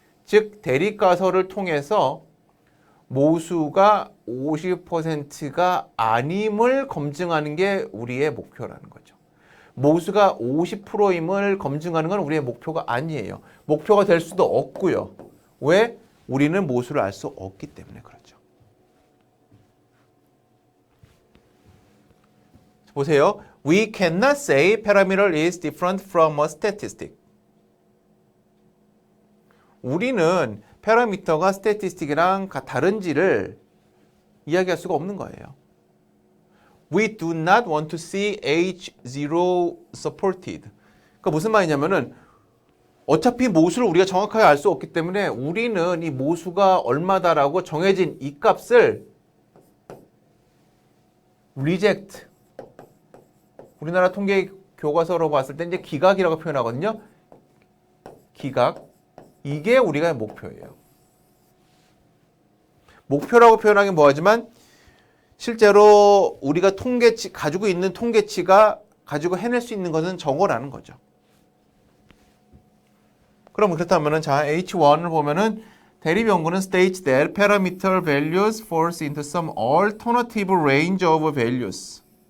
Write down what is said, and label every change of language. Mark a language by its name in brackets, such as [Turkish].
[Korean] 즉 대립가설을 통해서 모수가 50%가 아님을 검증하는 게 우리의 목표라는 거죠. 모수가 50%임을 검증하는 건 우리의 목표가 아니에요. 목표가 될 수도 없고요. 왜? 우리는 모수를 알 수 없기 때문에 그렇죠. 보세요. [English] We cannot say parameter is different from a statistic. [Korean] 우리는 파라미터가 스태티스틱이랑 다른지를 이야기할 수가 없는 거예요. [English] We do not want to see H0 supported. [Korean] 그러니까 무슨 말이냐면은 어차피 모수를 우리가 정확하게 알 수 없기 때문에 우리는 이 모수가 얼마다라고 정해진 이 값을 reject. 우리나라 통계 교과서로 봤을 때 이제 기각이라고 표현하거든요. 기각. 이게 우리가 목표예요. 목표라고 표현하긴 뭐하지만 실제로 우리가 통계치 가지고 있는 통계치가 가지고 해낼 수 있는 것은 저거라는 거죠. 그럼 그렇다면은 자 H1을 보면은 대립 연구는 [English] states that parameter values falls into some alternative range of values.